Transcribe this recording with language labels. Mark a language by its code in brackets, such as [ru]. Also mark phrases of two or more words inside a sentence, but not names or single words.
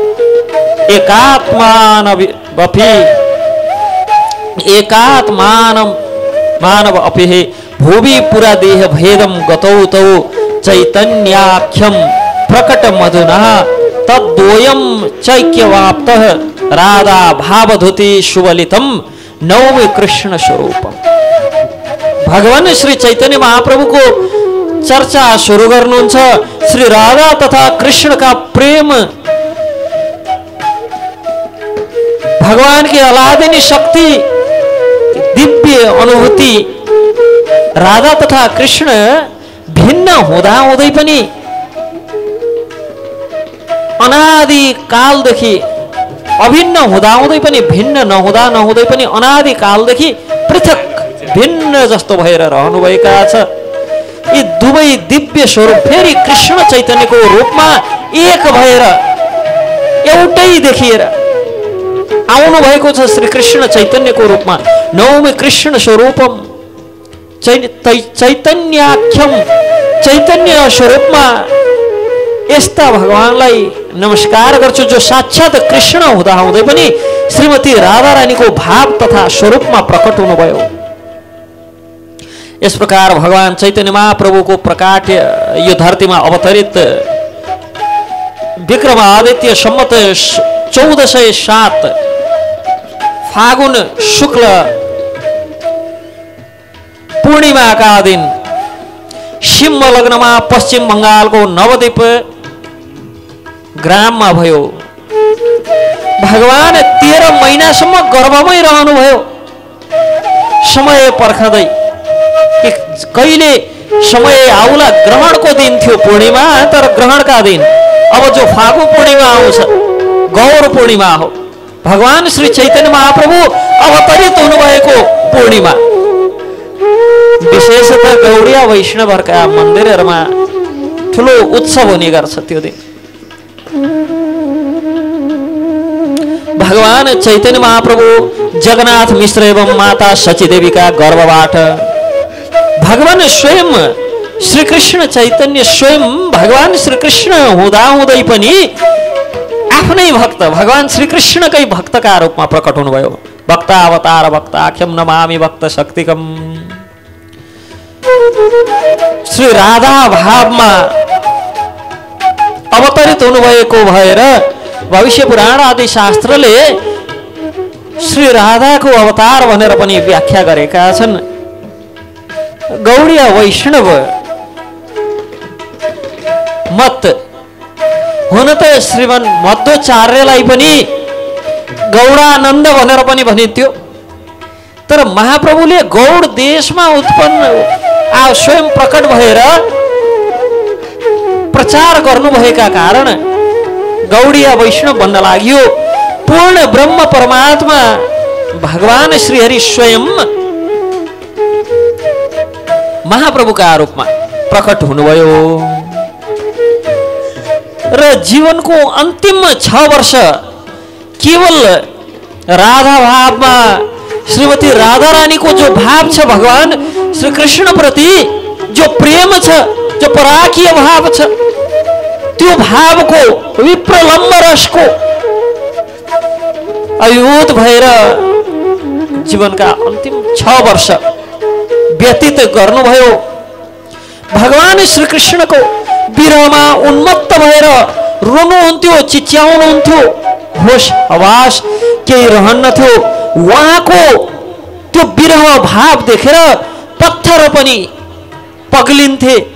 [sa] एकात्मान मानव अपि भुवि पुरा देह भेदम गतौ तौ चैतन्याख्यम प्रकट मधुना तद्वयम चैक्यवाप्तः राधा भावधुति सुवलितम नवमी कृष्ण स्वरूपम। [ne] भगवान श्री चैतन्य महाप्रभु को चर्चा शुरू गर्नुहुन्छ। [hi] श्री राधा तथा कृष्ण का प्रेम, भगवान की अलादिनी शक्ति, दिव्य अनुभूति। [ne] राधा तथा कृष्ण भिन्न हुँदा हुँदै पनि अनादि कालदेखि, अभिन्न हुँदा हुँदै पनि भिन्न नहुँदा नहुँदै पनि अनादि कालदेखि पृथक भिन्न जस्तो भएर रहनुभएका छ। यी दुवै दिव्य स्वरूप फेरि कृष्ण चैतन्यको रूपमा एक भएर एउटै देखिएर आउनु भएको छ। श्री कृष्ण चैतन्यको रूपमा [sa] नवमी कृष्ण स्वरूपम चैतन्याख्यम, [ne] चैतन्य स्वरूपमा यस्ता भगवानलाई नमस्कार गर्छु जो साक्षात कृष्ण हुँदा हुँदै पनि श्रीमती राधा रानीको भाव तथा स्वरूपमा प्रकट हुनुभयो। [hi] इस प्रकार भगवान चैतन्य महाप्रभु को प्रकाट्य यो धरती में अवतरित विक्रमादित्य सम्मत 1407 फागुन शुक्ल पूर्णिमा का दिन सिंह लग्न में पश्चिम बंगाल को नवद्वीप ग्राम में भयो। [ne] भगवान 13 महीनासम्म गर्भमै रहनुभयो। समय पर्खदै कहिले समय आउला, ग्रहण को दिन थियो पूर्णिमा, तर ग्रहण का दिन अब जो फागु पूर्णिमा आउँछ गौर पूर्णिमा हो। भगवान श्री चैतन्य महाप्रभु अवतरित हुनुभएको पूर्णिमा। विशेषतः गौड़िया वैष्णवहरूका मन्दिरहरूमा ठुलो उत्सव हुने गर्छ त्यो दिन। भगवान चैतन्य महाप्रभु जगन्नाथ मिश्र एवं माता सचीदेवी का गर्भबाट भगवान स्वयं श्री कृष्ण चैतन्य स्वयं भगवान श्री कृष्ण हुँदा हुँदै पनि आफ्नै भक्त भगवान श्री कृष्णकै भक्तका रूपमा प्रकट हुनुभयो। [sa] भक्ता अवतार भक्ताख्यम नमामि भक्त शक्तिकम। [ne] श्री राधा भावमा अवतरित हुनुभएको भएर भविष्य पुराण आदि शास्त्रले श्री राधाको अवतार भनेर पनि व्याख्या गरेका छन्। गौड़ीय वैष्णव मत हुन त श्रीमन मध्वाचार्यलाई पनि गौडानन्द भनेर पनि भनिन्थ्यो, तर महाप्रभुले गौड देशमा उत्पन्न स्वयं प्रकट भएर प्रचार गर्नुभएका कारण गौड़ीय वैष्णव भन्न लाग्यो। पूर्ण ब्रह्म परमात्मा भगवान श्रीहरि स्वयं महाप्रभु [hi] का रूप में [ne] प्रकट हुनुभयो र जीवन को अंतिम 6 वर्ष [hi] केवल राधा भाव में [ne] श्रीमती राधा रानी को जो भाव छ भगवान श्री कृष्ण प्रति जो प्रेम छ, जो पराकीय भाव छ, त्यो भाव को विप्रलम्ब रस को अभिभूत भएर जीवन का अंतिम 6 वर्ष व्यतीत गर्नुभयो। भगवान श्री कृष्ण को विरहमा उन्मत्त भएर रोनुहुन्थ्यो, चिच्याउनुहुन्थ्यो, होश हवास केही रहन्नथ्यो। उहाँको त्यो विरह भाव देखेर पत्थर पनि पग्लिन्थे।